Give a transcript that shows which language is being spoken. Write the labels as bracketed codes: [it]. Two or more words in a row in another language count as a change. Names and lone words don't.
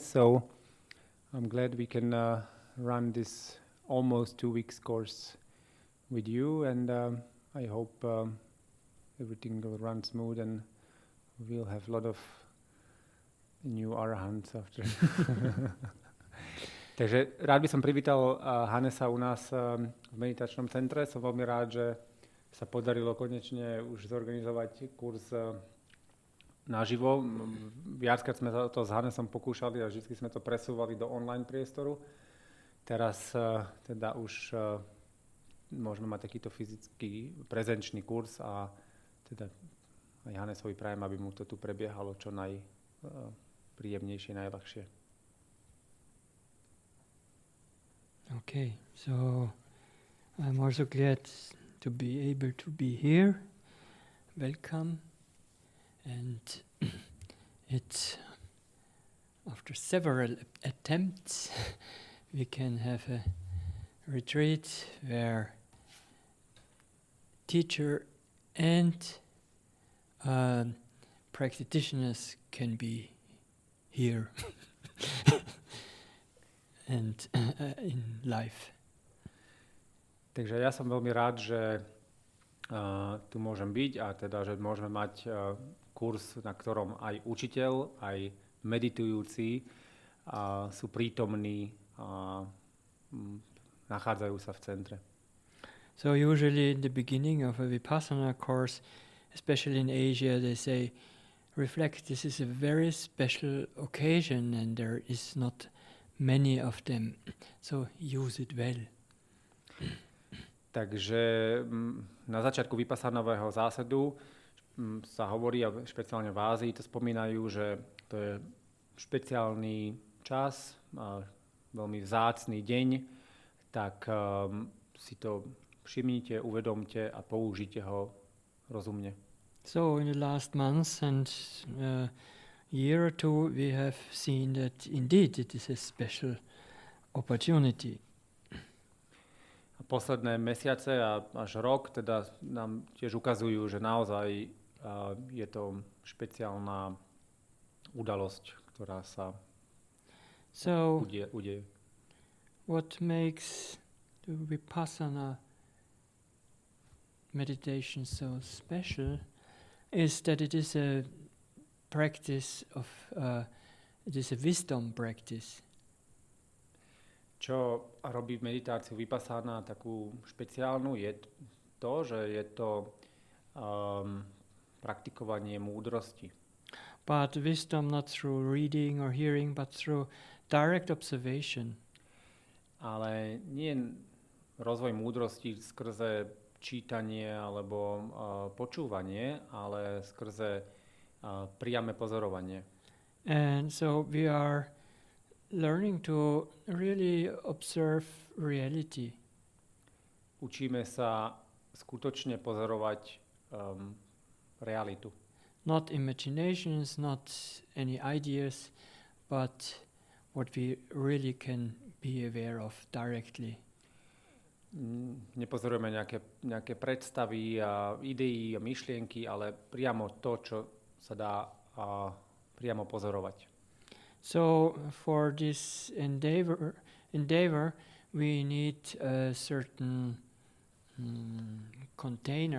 [en] So I'm glad we can run this almost 2 weeks course with you, and I hope everything will run smooth and we'll have a lot of new arahants after. [sk] Takže rád by som privítal Hannesa u nás v meditačnom centre. Som veľmi rád, že sa podarilo konečne už zorganizovať kurz naživo. Viackrát sme to s Hannesom pokúšali a vždy sme to presúvali do online priestoru. Teraz teda už môžeme mať takýto fyzický prezenčný kurz a teda aj Hannesovi prajem, aby mu to tu prebiehalo čo najpríjemnejšie, najľahšie. [en] Okay, so I'm also glad to be able to be here. Welcome. And it's after several attempts we can have a retreat where teacher and practitioners can be here and in life. [sk] Takže ja som veľmi rád, že tu môžem byť a teda, že môžeme mať kurz, na ktorom aj učiteľ, aj meditujúci sú prítomní a nachádzajú sa v centre. [en] So usually in the beginning of a Vipassana course, especially in Asia, they say, reflect, this is a very special occasion and there is not many of them, so use it well. [sk] Takže na začiatku vypasanového zásadu sa hovorí, a špeciálne v Ázii to spomínajú, že to je špeciálny čas, veľmi vzácny deň, tak si to všimnite, uvedomte a použite ho rozumne. [en] So in the last months and year or two we have seen that indeed it is a special opportunity. [sk] A posledné mesiace a až rok teda nám tiež ukazujú, že naozaj je to špeciálna udalosť, ktorá sa udeje. [en] What makes the Vipassana meditation so special is that it is a practice of, it is a wisdom practice. [sk] Čo robí meditáciu Vipassana takú špeciálnu, je to, že je to praktikovanie múdrosti. [en] But wisdom not through reading or hearing, but through direct observation. [sk] Ale nie rozvoj múdrosti skrze čítanie alebo počúvanie, ale skrze priame pozorovanie. [en] And so we are learning to really observe reality. [sk] Učíme sa skutočne pozorovať realitu. [en] Not imaginations, not any ideas, but what we really can be aware of directly. [sk] Nepozorujeme nejaké predstavy a idei a myšlienky, ale priamo to, čo sa dá priamo pozorovať. [en] So for this endeavor we need a certain container.